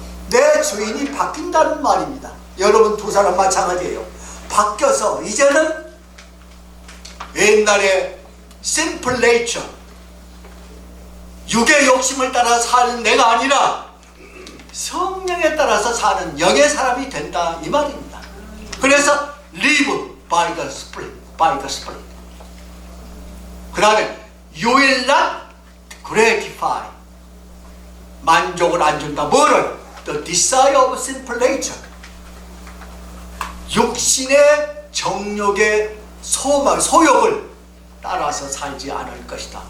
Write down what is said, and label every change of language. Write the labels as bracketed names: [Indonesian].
[Korean] 내 주인이 바뀐다는 말입니다. 여러분 두 사람 마찬가지예요. 바뀌어서 이제는 옛날에 simple nature, 육의 욕심을 따라 사는 내가 아니라 성령에 따라서 사는 영의 사람이 된다 이 말입니다. 그래서 [English] live by the Spirit, by the Spirit. [Korean] 그 다음에 [English] you will not gratify, [Korean] 만족을 안 준다. 뭐를? [English] The desire of sinful nature, [Korean] 육신의 정욕의 소망, 소욕을 따라서 살지 않을 것이다.